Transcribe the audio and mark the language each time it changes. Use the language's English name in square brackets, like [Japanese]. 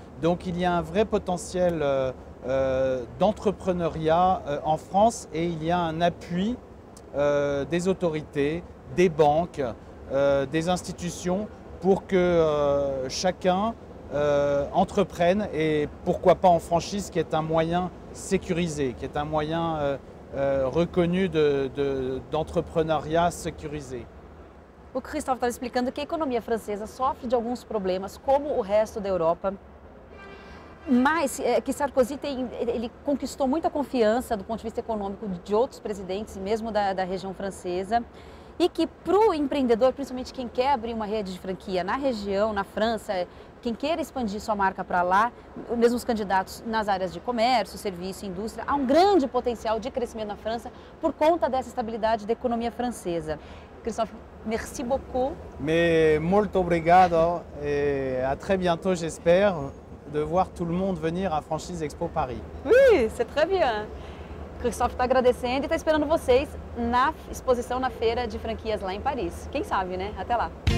[French] Donc il y a un vrai potentiel d'entrepreneuriat en France et il y a un appui des autorités, des banques, des institutions pour que chacun entreprenne et pourquoi pas en franchise qui est un moyen sécurisé, qui est un moyen reconnu d'entrepreneuriat sécurisé. [Portuguese] O Christophe estava explicando que a economia francesa sofre de alguns problemas, como o resto da Europa, mas que Sarkozy ele conquistou muita confiança do ponto de vista econômico de outros presidentes, mesmo da região francesa, e que para o empreendedor, principalmente quem quer abrir uma rede de franquia na região, na França, quem queira expandir sua marca para lá, mesmo os candidatos nas áreas de comércio, serviço e indústria, há um grande potencial de crescimento na França por conta dessa estabilidade da economia francesa. [French] Christophe, merci beaucoup. Mais [Portuguese] molto obrigado [French] et à très bientôt, j'espère, de voir tout le monde venir à Franchise Expo Paris. Oui, c'est très bien. [Portuguese] Christophe está agradecendo e está esperando vocês na exposição na feira de franquias lá em Paris. Quem sabe, né? Até lá.